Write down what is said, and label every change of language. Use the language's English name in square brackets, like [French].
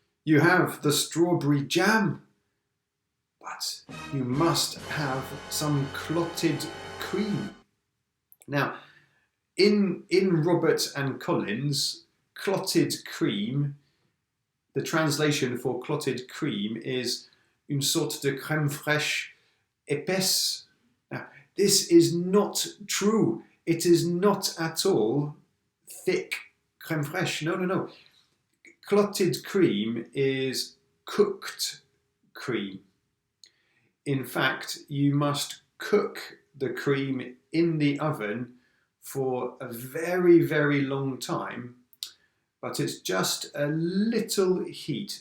[English] You have the strawberry jam. But you must have some clotted cream. Now, in Robert and Collins, clotted cream, the translation for clotted cream is [French] une sorte de crème fraîche épaisse. [English] Now, this is not true. It is not at all thick crème fraîche. No, no, no. Clotted cream is cooked cream. In fact, you must cook the cream in the oven for a very, very long time, but it's just a little heat.